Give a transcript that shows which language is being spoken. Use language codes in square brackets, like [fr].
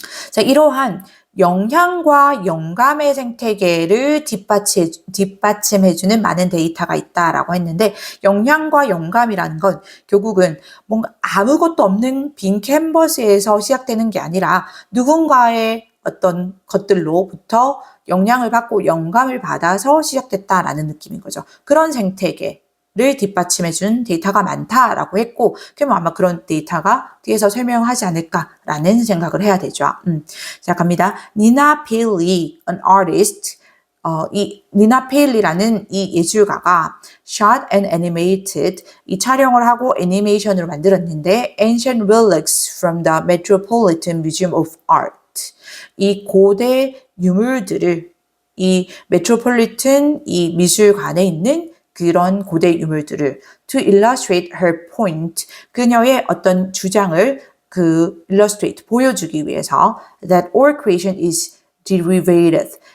[ko] 자, 이러한 영향과 영감의 생태계를 뒷받침해주는 많은 데이터가 있다라고 했는데 영향과 영감이라는 건 결국은 뭔가 아무것도 없는 빈 캔버스에서 시작되는 게 아니라 누군가의 어떤 것들로부터 영향을 받고 영감을 받아서 시작됐다라는 느낌인 거죠. 그런 생태계를 뒷받침해준 데이터가 많다라고 했고 그러면 아마 그런 데이터가 뒤에서 설명하지 않을까라는 생각을 해야 되죠. 자, 갑니다. [en] 니나 페일리, an artist, 이 니나 페일리라는 이 예술가가 shot and animated, 이 촬영을 하고 애니메이션으로 만들었는데 ancient relics from the Metropolitan Museum of Art. [ko] 이 고대 유물들을 이 메트로폴리탄 이 미술관에 있는 그런 고대 유물들을 to illustrate her point, 그녀의 어떤 주장을 illustrate, 보여주기 위해서 that all creation is derivative.